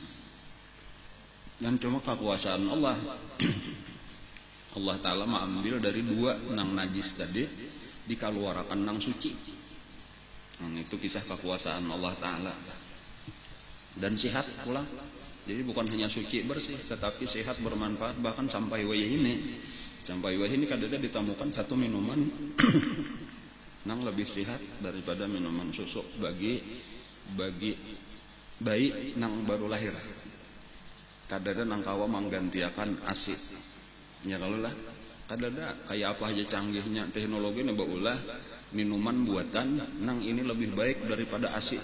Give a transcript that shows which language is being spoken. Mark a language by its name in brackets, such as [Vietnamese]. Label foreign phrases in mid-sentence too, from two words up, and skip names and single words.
[Indonesian] Dan cuma kekuasaan Allah Allah Ta'ala mengambil dari dua nang najis tadi, dikeluarkan nang suci. Nah, itu kisah kekuasaan Allah Ta'ala. Dan sehat pula. Jadi bukan hanya suci bersih, tetapi sehat bermanfaat, bahkan sampai wayah ini. Sampai wayah ini kadang ditemukan satu minuman nang lebih sehat daripada minuman susu bagi bayi nang baru lahir. [Banjar] Kadang nang kawa menggantikan ASI. [Indonesian] Ya kalau lah, kadang kayak apa aja canggihnya teknologi nih baulah minuman buatan nang ini lebih baik daripada ASI.